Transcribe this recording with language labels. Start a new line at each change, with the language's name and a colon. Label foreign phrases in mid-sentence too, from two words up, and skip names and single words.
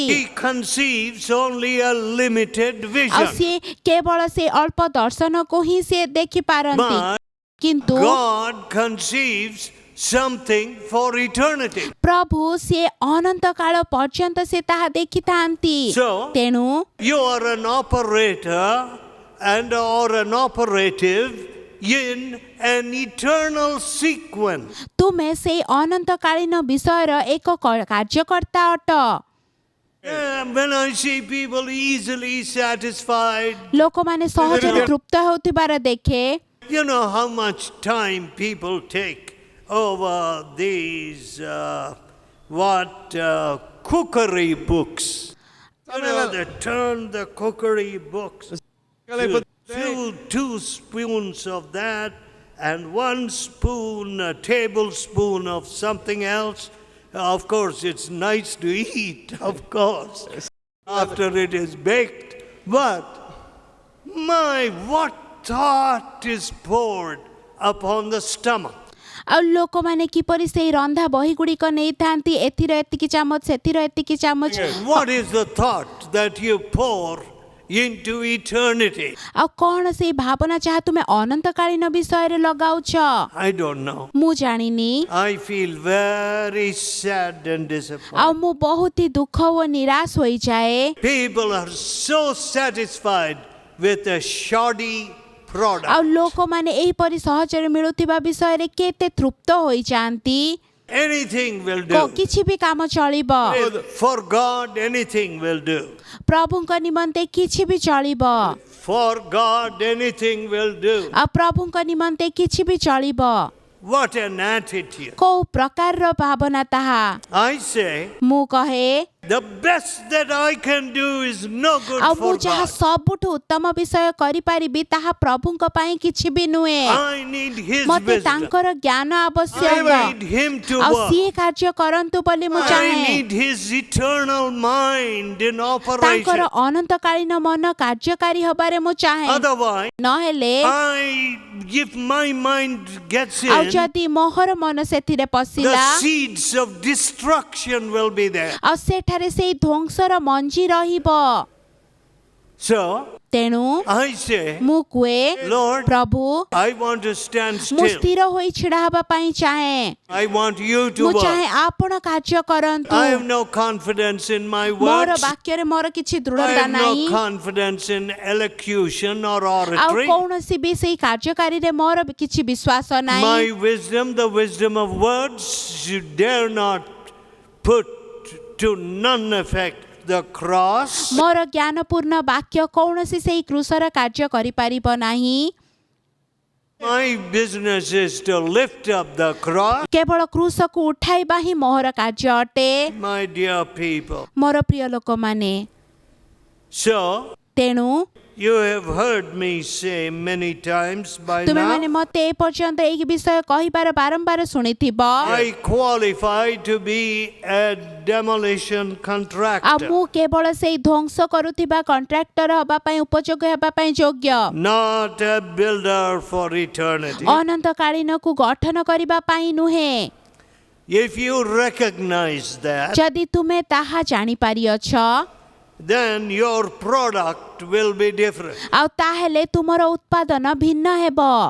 English: He conceives only a limited
Odia: ଆଉ
English: vision.
Odia: ସିଏ କେବଳ ସେ ଅଳ୍ପ ଦର୍ଶନକୁ ହିଁ ସେ ଦେଖିପାରନ୍ତି,
English: But
Odia: କିନ୍ତୁ
English: God conceives something for eternity.
Odia: ପ୍ରଭୁ ସିଏ ଅନନ୍ତ କାଳ ପର୍ଯ୍ୟନ୍ତ ସେ ତାହା ଦେଖିଥାନ୍ତି।
English: So,
Odia: ତେଣୁ
English: you are an operator and or an operative in an eternal sequence.
Odia: ତୁମେ ସେଇ ଅନନ୍ତକାଳୀନ ବିଷୟର ଏକ କାର୍ଯ୍ୟକର୍ତ୍ତା ଅଟ।
English: When I see people easily satisfied,
Odia: ଲୋକମାନେ ସହଜରେ ତୃପ୍ତ ହେଉଥିବାର ଦେଖେ,
English: you know how much time people take over these cookery books. You know, they turn the cookery books. Two spoons of that and one spoon, a tablespoon of something else. Of course, it's nice to eat, of course, after it is baked. But what thought is poured upon the stomach?
Odia: ଆଉ ଲୋକମାନେ କିପରି ସେଇ ରନ୍ଧା ବହି ଗୁଡ଼ିକ ନେଇଥାନ୍ତି, ଏଥିର ଏତିକି ଚାମଚ ସେଥିର ଏତିକି ଚାମଚ,
English: What is the thought that you pour into eternity?
Odia: ଆଉ କ'ଣ ସେଇ ଭାବନା ଯାହା ତୁମେ ଅନନ୍ତକାଳୀନ ବିଷୟରେ ଲଗାଉଛ?
English: I don't know.
Odia: ମୁଁ ଜାଣିନି,
English: I feel very sad and
Odia: ଆଉ
English: disappointed.
Odia: ମୁଁ ବହୁତ ହି ଦୁଃଖ ଓ ନିରାଶ ହୋଇଯାଏ।
English: People are so satisfied with a shoddy
Odia: ଆଉ
English: product.
Odia: ଲୋକମାନେ ଏହିପରି ସହଜରେ ମିଳୁଥିବା ବିଷୟରେ କେତେ ତୃପ୍ତ ହୋଇଯାଆନ୍ତି।
English: Anything will do.
Odia: କିଛି ବି କାମ ଚଳିବ,
English: For God, anything will do.
Odia: ପ୍ରଭୁଙ୍କ ନିମନ୍ତେ କିଛି ବି ଚଳିବ,
English: For God, anything will do.
Odia: ଆଉ ପ୍ରଭୁଙ୍କ ନିମନ୍ତେ କିଛି ବି ଚଳିବ।
English: What an attitude.
Odia: କୋଉ ପ୍ରକାରର ଭାବନା ତାହା?
English: I say,
Odia: ମୁଁ କହେ,
English: the best that I can do is no good
Odia: ଆଉ ମୁଁ
English: for
Odia: ଯାହା
English: God.
Odia: ସବୁଠୁ ଉତ୍ତମ ବିଷୟ କରିପାରିବି ତାହା ପ୍ରଭୁଙ୍କ ପାଇଁ କିଛି ବି ନୁହେଁ।
English: I need His
Odia: ମତେ
English: wisdom.
Odia: ତାଙ୍କର ଜ୍ଞାନ
English: I
Odia: ଆବଶ୍ୟକ,
English: need Him to
Odia: ଆଉ
English: work.
Odia: ସିଏ କାର୍ଯ୍ୟ କରନ୍ତୁ ବୋଲି ମୁଁ
English: I
Odia: ଚାହେଁ।
English: need His eternal mind in
Odia: ତାଙ୍କର
English: operation.
Odia: ଅନନ୍ତକାଳୀନ ମନ କାର୍ଯ୍ୟକାରୀ ହବାରେ ମୁଁ ଚାହେଁ,
English: Otherwise,
Odia: ନହେଲେ
English: if my mind gets
Odia: ଆଉ
English: in,
Odia: ଯଦି ମୋହର ମନ ସେଥିରେ ପଶିଲା,
English: the seeds of destruction will be there.
Odia: ଆଉ ସେଠାରେ ସେଇ ଧ୍ୱଂସର ମଞ୍ଜି ରହିବ।
English: So,
Odia: ତେଣୁ
English: I say,
Odia: ମୁଁ କୁହେ,
English: Lord,
Odia: ପ୍ରଭୁ
English: I want to stand
Odia: ମୁଁ
English: still.
Odia: ସ୍ଥିର ହୋଇ ଛିଡ଼ା ହେବା ପାଇଁ ଚାହେଁ,
English: I want you to
Odia: ମୁଁ
English: work.
Odia: ଚାହେଁ ଆପଣ କାର୍ଯ୍ୟ କରନ୍ତୁ।
English: I have no confidence in my
Odia: ମୋର
English: words.
Odia: ବାକ୍ୟରେ ମୋର କିଛି
English: I
Odia: ଦୃଢ଼ତା
English: have
Odia: ନାହିଁ,
English: no confidence in elocution or
Odia: ଆଉ
English: oratory.
Odia: କୌଣସି ବି ସେଇ କାର୍ଯ୍ୟକାରୀରେ ମୋର କିଛି ବିଶ୍ୱାସ ନାହିଁ।
English: My wisdom, the wisdom of words, you dare not put to none effect the cross.
Odia: ମୋର ଜ୍ଞାନପୂର୍ଣ୍ଣ ବାକ୍ୟ କୌଣସି ସେଇ କୃଷର କାର୍ଯ୍ୟ କରିପାରିବ ନାହିଁ।
English: My business is to lift up the cross.
Odia: କେବଳ କୃଷକୁ ଉଠାଇବା ହିଁ ମୋହର କାର୍ଯ୍ୟ ଅଟେ।
English: My dear people.
Odia: ମୋର ପ୍ରିୟ ଲୋକମାନେ,
English: So,
Odia: ତେଣୁ
English: you have heard me say many times by
Odia: ତୁମେମାନେ
English: now,
Odia: ମତେ ଏ ପର୍ଯ୍ୟନ୍ତ ଏହି ବିଷୟ କହିବାର ବାରମ୍ବାର ଶୁଣିଥିବ।
English: I qualify to be a demolition
Odia: ଆଉ
English: contractor,
Odia: ମୁଁ କେବଳ ସେଇ ଧ୍ୱଂସ କରୁଥିବା କଣ୍ଟ୍ରାକ୍ଟର ହେବା ପାଇଁ ଉପଯୋଗ ହେବା ପାଇଁ ଯୋଗ୍ୟ,
English: not a builder for eternity.
Odia: ଅନନ୍ତକାଳୀନକୁ ଗଠନ କରିବା ପାଇଁ ନୁହେଁ।
English: If you recognize that,
Odia: ଯଦି ତୁମେ ତାହା ଜାଣିପାରିଅଛ,
English: then your product will be different.
Odia: ଆଉ ତାହେଲେ ତୁମର ଉତ୍ପାଦନ ଭିନ୍ନ ହେବ।